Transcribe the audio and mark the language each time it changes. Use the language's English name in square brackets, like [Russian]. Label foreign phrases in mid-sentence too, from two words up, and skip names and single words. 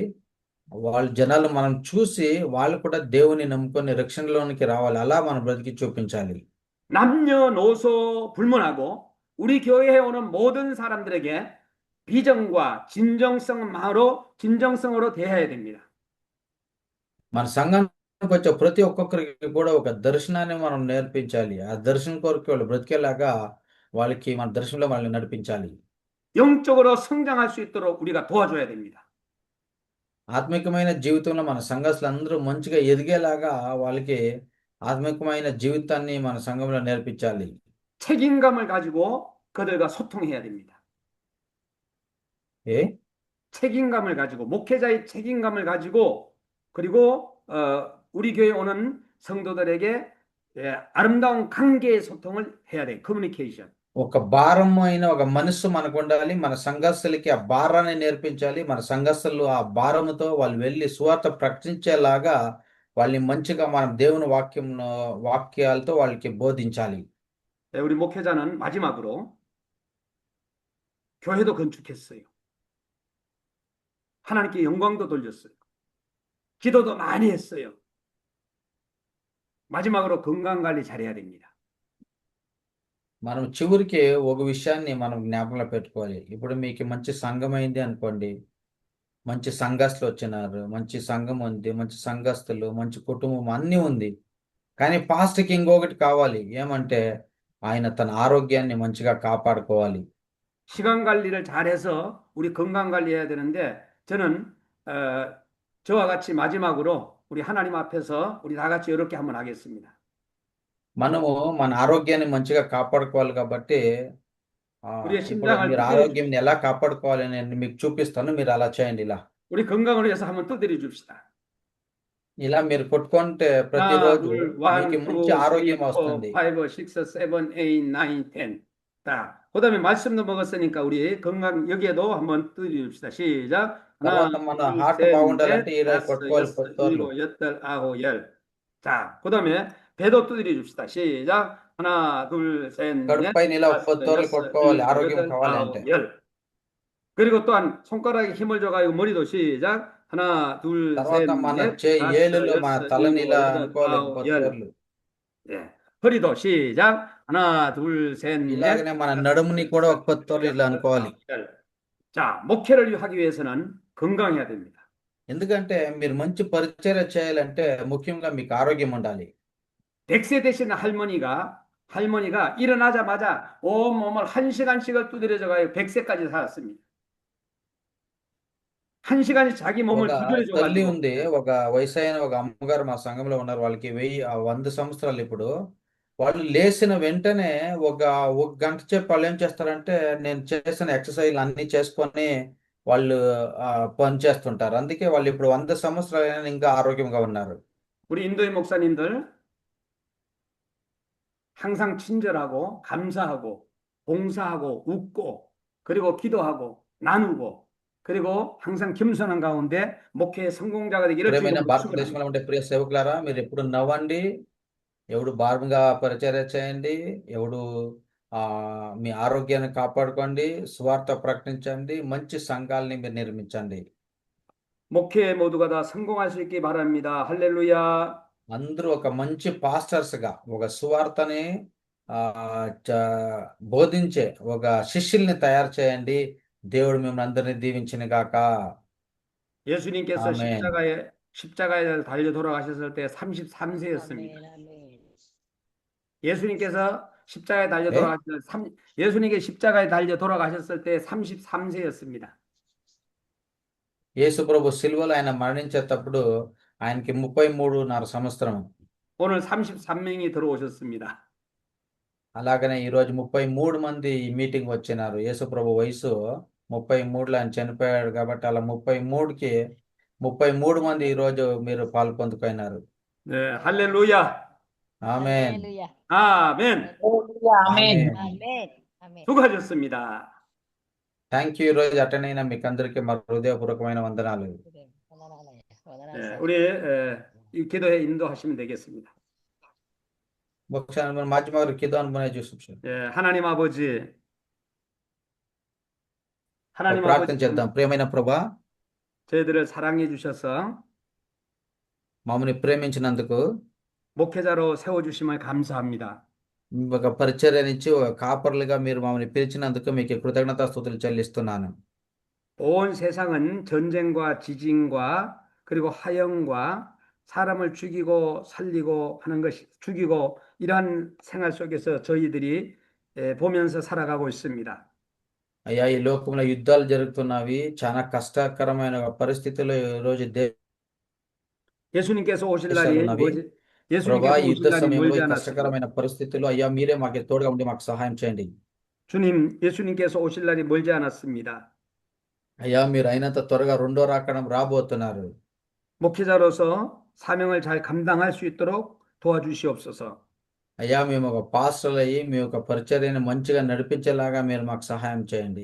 [Telugu] జనాలు మనం చూసి వాళ్ళు కూడా దేవుని నమ్ముకొని రక్షణలోనికి రావాలి. అలా మనం బ్రతికి చూపించాలి. [Korean] 남녀노소 불문하고 우리 교회에 오는 모든 사람들에게 비전과 진정성으로 대해야 됩니다. [Telugu] మన సంఘానికి వచ్చే ప్రతి ఒక్కొక్కరికి కూడా ఒక దర్శనాన్ని మనం నేర్పించాలి. ఆ దర్శనం కొరకు వాళ్ళు బ్రతికేలాగా వాళ్ళకి మన దర్శనంలో వాళ్ళని నడిపించాలి. [Korean] 영적으로 성장할 수 있도록 우리가 도와줘야 됩니다. [Telugu] ఆత్మికమైన జీవితంలో మన సంఘస్థులు అందరూ మంచిగా ఎదిగేలాగా వాళ్ళకి ఆత్మికమైన జీవితాన్ని మన సంఘంలో నేర్పించాలి. [Korean] 책임감을 가지고 그들과 소통해야 됩니다. ఏ 책임감을 가지고 목회자의 책임감을 가지고 그리고 우리 교회 오는 성도들에게 아름다운 관계의 소통을 해야 돼. 커뮤니케이션. [Telugu] ఒక భారమైన ఒక మనస్సు మనకు ఉండాలి. మన సంఘస్థులకి ఆ భారాన్ని నేర్పించాలి. మన సంఘస్థులు ఆ భారముతో వాళ్ళు వెళ్ళి సువార్త ప్రకటించేలాగా వాళ్ళని మంచిగా మనం దేవుని వాక్యాలతో వాళ్ళకి బోధించాలి. [Korean] 우리 목회자는 마지막으로 교회도 건축했어요. 하나님께 영광도 돌렸어요. 기도도 많이 했어요. 마지막으로 건강 관리 잘해야 됩니다. [Telugu] మనం చివరికి ఒక విషయాన్ని మనం జ్ఞాపకంలో పెట్టుకోవాలి. ఇప్పుడు మీకు మంచి సంఘం అయింది అనుకోండి, మంచి సంఘస్థులు వచ్చినారు, మంచి సంఘం ఉంది, మంచి సంఘస్థులు, మంచి కుటుంబం అన్నీ ఉంది. కానీ పాస్టర్కి ఇంకొకటి కావాలి. ఏమంటే ఆయన తన ఆరోగ్యాన్ని మంచిగా కాపాడుకోవాలి. [Korean] 시간 관리를 잘해서 우리 건강 관리해야 되는데 저는 저와 같이 마지막으로 우리 하나님 앞에서 우리 다 같이 이렇게 한번 하겠습니다. [Telugu] మనము మన ఆరోగ్యాన్ని మంచిగా కాపాడుకోవాలి కాబట్టి [Korean] 우리의 [Telugu] ఇప్పుడు [Korean] 심장을 [Telugu] మీరు [Korean] 두드려 [Telugu] ఆరోగ్యం ఎలా కాపాడుకోవాలి నేను మీకు చూపిస్తాను. మీరు అలా చేయండి. [Korean] 우리 건강을 위해서 한번 두드려 줍시다. [Telugu] ఇలా మీరు కొట్టుకుంటే [Korean] 하나, [Telugu] ప్రతిరోజు [Korean] 둘, [Telugu] మీకు 1, మంచి 2, 3, ఆరోగ్యం 4, వస్తుంది. 5, 6, 7, 8, 9, 10. [Korean] 자, 그다음에 말씀도 먹었으니까 우리 건강 여기에도 한번 두드려 줍시다. 시작. 하나, [Telugu] తర్వాత మన [Korean] 둘, [Telugu] హార్ట్ [Korean] 셋, [Telugu] బాగుండాలంటే [Korean] 넷, [Telugu] ఇలా [Korean] 다섯, [Telugu] కొట్టుకోవాలి [Korean] 여섯, [Telugu] 10 సార్లు. [Korean] 일곱, 여덟, 아홉, 열. 자, 그다음에 배도 두드려 줍시다. 시작. 하나, 둘, 셋, [Telugu] కడుపు [Korean] 넷, [Telugu] పైన ఇలా 10 [Korean] 다섯, [Telugu] సార్లు [Korean] 여섯, [Telugu] కొట్టుకోవాలి [Korean] 일곱, [Telugu] ఆరోగ్యం [Korean] 여덟, [Telugu] కావాలంటే. [Korean] 아홉, 열. 그리고 또한 손가락에 힘을 줘가지고 머리도 시작. 하나, 둘, 셋, [Telugu] తర్వాత మన [Korean] 넷, 다섯, [Telugu] ఏలులో మన [Korean] 여섯, [Telugu] తలని [Korean] 일곱, [Telugu] ఇలా [Korean] 여덟, [Telugu] అనుకోవాలి [Korean] 아홉, [Telugu] 10 [Korean] 열. [Telugu] సార్లు. [Korean] 예. 허리도 시작. 하나, 둘, 셋, 넷, [Telugu] ఇలాగనే మన [Korean] 다섯, [Telugu] నడుముని కూడా ఒక 10 సార్లు ఇలా [Korean] 여섯, [Telugu] అనుకోవాలి. [Korean] 아홉, 열. 자, 목회를 하기 위해서는 건강해야 됩니다. [Telugu] ఎందుకంటే మీరు మంచి పరిచర్య చేయాలంటే ముఖ్యంగా మీకు ఆరోగ్యం ఉండాలి. [Korean] 100세 되신 할머니가 일어나자마자 온몸을 1시간씩을 두드려져가지고 100세까지 살았습니다. 1시간씩 자기 몸을 [Telugu] ఒక తల్లి [Korean] 두드려줘가지고 [Telugu] ఉంది, ఒక వయసైన ఒక అమ్మగారు మా సంఘంలో ఉన్నారు. వాళ్ళకి 100 సంవత్సరాలు. ఇప్పుడు వాళ్ళు లేచిన వెంటనే ఒక గంట సేపు వాళ్ళు ఏం చేస్తారంటే నేను చేసిన ఎక్సర్సైజ్ అన్ని చేసుకొని వాళ్ళు పని చేస్తుంటారు. అందుకే వాళ్ళు ఇప్పుడు 100 సంవత్సరాలైనా ఇంకా ఆరోగ్యంగా ఉన్నారు. [Korean] 우리 인도의 목사님들 항상 친절하고 감사하고 봉사하고 웃고 그리고 기도하고 나누고 그리고 항상 겸손한 가운데 목회의 성공자가 되기를 [Telugu] ప్రియమైన [Korean] 주님으로 [Telugu] భారతదేశంలో [Korean] 축원합니다. [Telugu] ఉండే ప్రియ సేవకులారా, మీరు ఎప్పుడు నవ్వండి, ఎవడు భారంగా పరిచర్య చేయండి, ఎవడు మీ ఆరోగ్యాన్ని కాపాడుకోండి, స్వార్థ ప్రకటించండి, మంచి సంఘాలని మీరు నిర్మించండి. [Korean] 목회 모두가 다 성공할 수 있기 바랍니다. 할렐루야. [Telugu] అందరూ ఒక మంచి పాస్టర్స్ గా ఒక సువార్తని బోధించే ఒక శిష్యుల్ని తయారు చేయండి. దేవుడు మిమ్మల్ని అందరినీ దీవించిన గాక. [Korean] 예수님께서 아멘. 십자가에 달려 돌아가셨을 때 33세였습니다. 아멘, 아멘. 예수님께서 십자가에 달려 네? 예수님께 십자가에 달려 돌아가셨을 때 33세였습니다. [Telugu] యేసు ప్రభు సిలువలో ఆయన మరణించేటప్పుడు ఆయనకి 33.5 సంవత్సరం. [Korean] 오늘 33명이 들어오셨습니다. [Telugu] అలాగనే ఈరోజు 33 మంది ఈ మీటింగ్ వచ్చినారు. యేసు ప్రభు వయసు 33లో ఆయన చనిపోయాడు కాబట్టి అలా 33 మంది ఈరోజు మీరు పాలు పొందుకున్నారు. [Korean] 네, 할렐루야. [Telugu] ఆమేన్. [Korean] 할렐루야. 아멘. [Telugu] ఆమేన్. [Korean] 아멘. 아멘. 수고하셨습니다. [English] thank you. [Telugu] ఈరోజు అటెండ్ అయిన మీకు అందరికీ మా హృదయపూర్వకమైన వందనాలు. [Korean] 그래, 원활하네. 네, 원활하네. 우리 이 기도에 인도하시면 되겠습니다. [Telugu] ఒకసారి మన మాధ్యమాలు కిదాన్ బనే చూసి [Korean] 예, 하나님 아버지, 하나님 [Telugu] ప్రార్థన [Korean] 아버지, [Telugu] చేద్దాం. ప్రియమైన ప్రభా, [Korean] 저희들을 사랑해 주셔서 [Telugu] మమ్మల్ని ప్రేమించినందుకు, [Korean] 목회자로 세워 주심을 감사합니다. [Telugu] ఒక పరిచర్యనిచ్చి ఒక కాపర్లుగా మీరు మమ్మల్ని పిలిచినందుకు మీకు కృతజ్ఞతాస్తుతులు చెల్లిస్తున్నాను. [Korean] 온 세상은 전쟁과 지진과 그리고 화형과 사람을 죽이고 살리고 하는 것이 죽이고 이러한 생활 속에서 저희들이 보면서 살아가고 있습니다. [Telugu] అయ్యా, ఈ లోకంలో యుద్ధాలు జరుగుతున్నవి. చాలా కష్టకరమైన పరిస్థితుల్లో ఈ రోజు [Korean] 예수님께서 오실 [Telugu] దేశాలు [Korean] 날이 [Telugu] ఉన్నవి. ప్రభా [Korean] 예수님께서 [Telugu] ఈ యుద్ధ [Korean] 오실 날이 [Telugu] సమయంలో [Korean] 멀지 [Telugu] ఈ [Korean] 않았습니다. [Telugu] కష్టకరమైన పరిస్థితుల్లో అయ్యా మీరే మాకు తోడుగా ఉండి మాకు సహాయం చేయండి. [Korean] 주님, 예수님께서 오실 날이 멀지 않았습니다. [Telugu] అయ్యా మీరు అయినంత త్వరగా రెండో రాకడం రాబోతున్నారు. [Korean] 목회자로서 사명을 잘 감당할 수 있도록 도와주시옵소서. [Telugu] అయ్యా మేము ఒక పాస్టర్లు అయ్యి మీ యొక్క పరిచర్యను మంచిగా నడిపించేలాగా మీరు మాకు సహాయం చేయండి.